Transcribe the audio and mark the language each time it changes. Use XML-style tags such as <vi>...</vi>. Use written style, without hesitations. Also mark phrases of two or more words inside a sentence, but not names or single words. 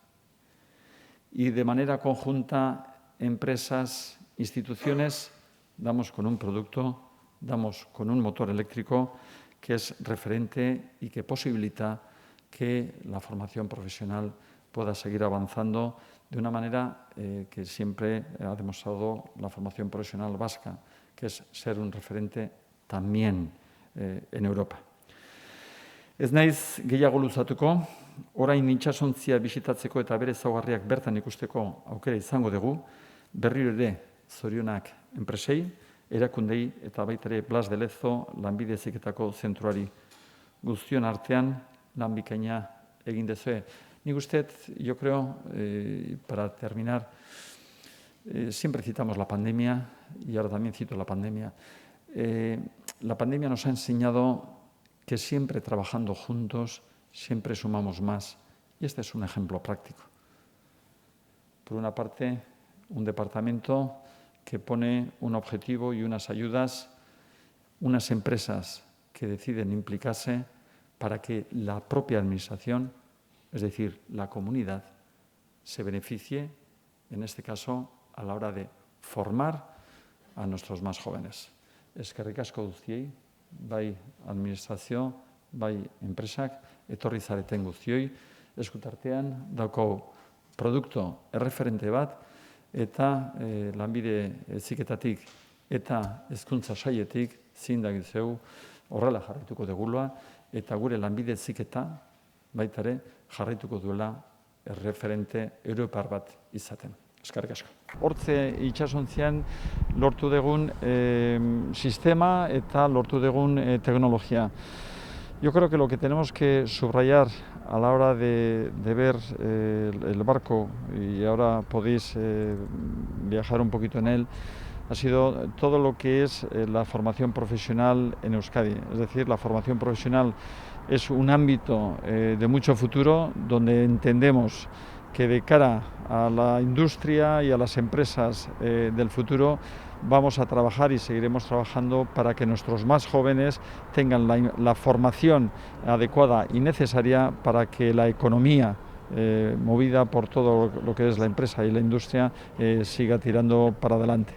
<es>y de manera conjunta empresas, instituciones, damos con un producto, damos con un motor eléctrico que es referente y que posibilita que la formación profesional pueda seguir avanzando de una manera que siempre ha demostrado la formación profesional vasca, que es ser un referente también en Europa.</es> <eu>Ez naiz gehiago luzatuko, orain itsasontzia bisitatzeko eta bere ezaugarriak bertan ikusteko aukera izango dugu, berriro ere zorionak enpresei, erakundei eta baita ere Blas de Lezo lanbide heziketako zentroari. Guztion artean lan bikaina egin dezue. Nik uste,</eu> <es>yo creo, para terminar, siempre citamos la pandemia, y ahora también cito la pandemia. La pandemia nos ha enseñado que siempre trabajando juntos, siempre sumamos más Y este es un ejemplo práctico. Por una parte, un departamento que pone un objetivo y unas ayudas, unas empresas que deciden implicarse para que la propia administración, es decir, la comunidad, se beneficie, en este caso, a la hora de formar a nuestros más jóvenes.</es> <eu>Eskerrik asko guztiei, bai administrazio, bai enpresak, etorri zareten guztioi, eskutartean daukagu produktu erreferente bat, eta lanbide heziketatik eta hezkuntza sailetik zindagizeu horrela jarraituko degula, eta gure lanbide heziketa baita ere jarraituko duela erreferente europar bat izaten. Eskerrik asko. Hortze itsasontzian lortu dugun sistema eta lortu dugun teknologia.</eu> <es>Yo creo que lo que tenemos que subrayar a la hora de ver el barco, y ahora podéis viajar un poquito en él, ha sido todo lo que es la formación profesional en Euskadi. Es decir, la formación profesional es un ámbito de mucho futuro, donde entendemos que de cara a la industria y a las empresas del futuro vamos a trabajar y seguiremos trabajando para que nuestros más jóvenes tengan la formación adecuada y necesaria para que la economía movida por todo lo que es la empresa y la industria siga tirando para adelante.</es>